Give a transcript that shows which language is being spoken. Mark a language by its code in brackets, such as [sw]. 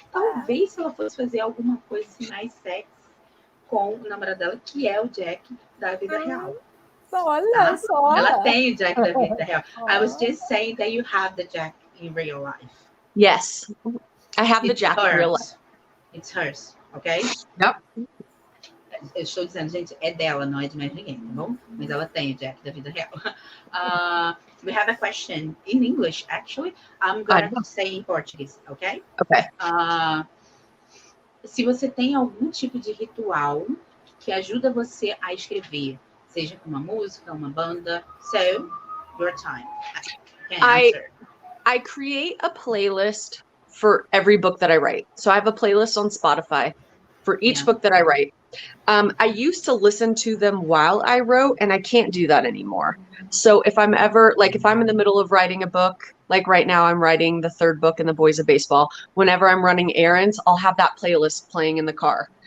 [pt] Talvez se ela fosse fazer alguma coisa assim, mais sexy com o namorado dela, que é o Jack da vida real. Olha só. Ela tem o Jack da vida real. [en] I was just saying that you have the Jack in real life. Yes. I have the Jack in real life. It's hers, okay? Yep. [pt] Eu estou dizendo, gente, é dela, não é de mais ninguém, tá bom? Mas ela tem o Jack da vida real. [en] We have a question in English, actually. I'm going to say in Portuguese, okay? Okay. [pt] Se você tem algum tipo de ritual que ajuda você a escrever, seja com uma música, uma banda, [en] so, your time. I create a playlist for every book that I write. So I have a playlist on Spotify for each book that I write. I used to listen to them while I wrote, and I can't do that anymore. So if I'm in the middle of writing a book, like right now I'm writing the 3rd book in The Boys of Baseball, whenever I'm running errands, I'll have that playlist playing in the car.